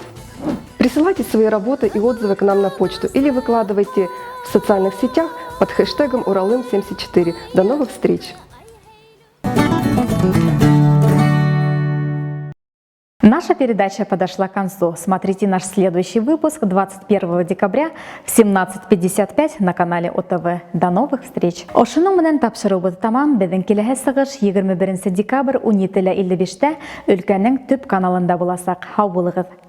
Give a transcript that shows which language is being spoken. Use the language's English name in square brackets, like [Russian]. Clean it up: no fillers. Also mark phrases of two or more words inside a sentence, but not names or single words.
[Russian] Присылайте свои работы и отзывы к нам на почту или выкладывайте в социальных сетях под хэштегом Уралым74. До новых встреч! Наша передача подошла к концу. Смотрите наш следующий выпуск 21 декабря в 17:55 на канале ОТВ. До новых встреч! [Bashkir] Ошының менән тапшырыбыз тамам. Безнең киләһе сыгыш 21 декабрь 17:55 өлкәнең төп каналында булачак. Һау булыгыз!